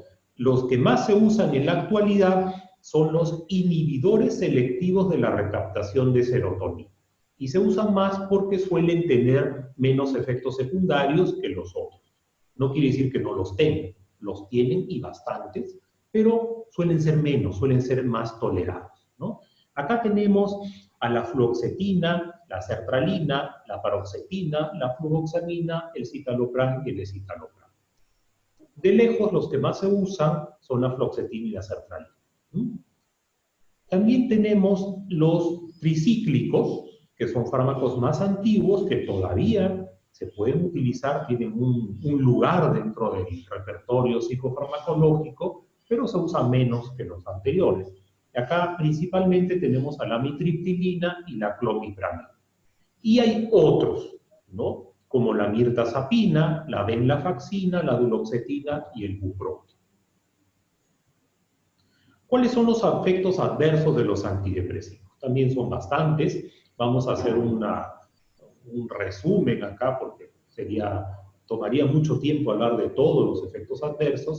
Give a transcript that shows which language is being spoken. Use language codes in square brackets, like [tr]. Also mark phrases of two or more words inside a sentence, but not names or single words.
[es] Los que más se usan en la actualidad son los inhibidores selectivos de la recaptación de serotonina. Y se usan más porque suelen tener menos efectos secundarios que los otros. No quiere decir que no los tienen y bastantes, pero suelen ser menos, suelen ser más tolerados, ¿no? Acá tenemos a la fluoxetina, la sertralina, la paroxetina, la fluvoxamina, el citalopram y el escitalopram. De lejos, los que más se usan son la fluoxetina y la sertralina. También tenemos los tricíclicos, que son fármacos más antiguos que todavía se pueden utilizar, tienen un lugar dentro del repertorio psicofarmacológico, pero se usan menos que los anteriores. Acá principalmente tenemos a la amitriptilina y la clomipramida. Y hay otros, ¿no? Como la mirtazapina, la venlafaxina, la duloxetina y el bupropion. ¿Cuáles son los efectos adversos de los antidepresivos? También son bastantes. Vamos a hacer un resumen acá porque tomaría mucho tiempo hablar de todos los efectos adversos.